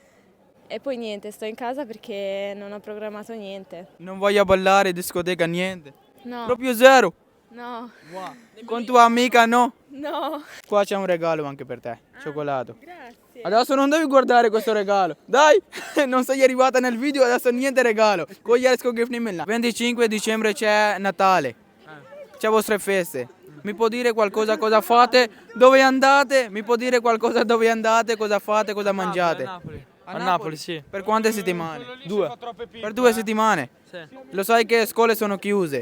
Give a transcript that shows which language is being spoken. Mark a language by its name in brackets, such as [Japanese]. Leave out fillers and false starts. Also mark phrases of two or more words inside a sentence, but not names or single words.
[Italian] E poi niente, sto in casa perché non ho programmato niente. Non voglio ballare, discoteca, niente. No, Proprio zero. no, Con tua amica no? no. Qua c'è un regalo anche per te, cioccolato. Grazie. Adesso non devi guardare questo regalo. Dai, non sei arrivata nel video, adesso niente regalo. [Hindi] कोई यार इसको gift नहीं मिलना. [Italian] 25 dicembre c'è Natale. C'è vostre feste. Mi può dire qualcosa cosa fate? Dove andate? Mi può dire qualcosa dove andate? Cosa fate? Cosa mangiate? A Napoli, sì. Per quante settimane? 2. Per 2 settimane. Sì. Lo sai che scuole sono chiuse.